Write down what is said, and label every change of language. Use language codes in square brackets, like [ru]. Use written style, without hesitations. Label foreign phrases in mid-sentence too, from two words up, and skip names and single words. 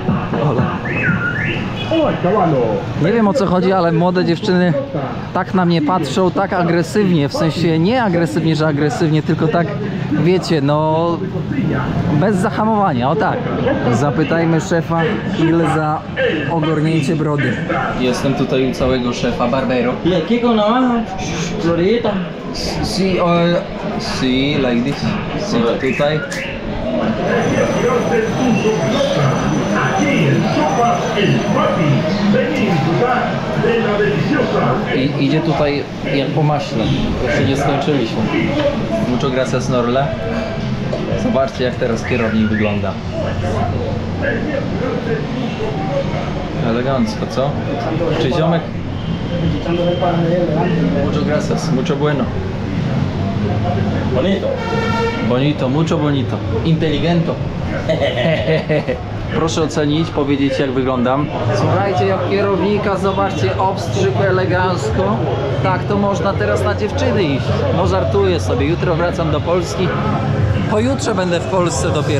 [pl] Nie wiem, o co chodzi, ale młode dziewczyny tak na mnie patrzą, tak agresywnie, w sensie nie agresywnie, że agresywnie, tylko tak, wiecie, no bez zahamowania, o tak. Zapytajmy szefa, ile za ogarnięcie brody. Jestem tutaj u całego szefa Barbero. Florita. [en] See, like this. [pl] Tutaj. I idzie tutaj jak po maśle. Jeszcze nie skończyliśmy. [es] Mucho gracias, Norle. [pl] Zobaczcie, jak teraz kierownik wygląda. Elegancko, co? Cześć, ziomek. [es] Mucho gracias, mucho bueno. Bonito. Bonito, mucho bonito. Inteligento. [pl] Proszę ocenić, powiedzieć, jak wyglądam. Słuchajcie, jak kierownika, zobaczcie, obstrzyk elegancko. Tak, to można teraz na dziewczyny iść. No żartuję sobie, jutro wracam do Polski. Pojutrze będę w Polsce dopiero.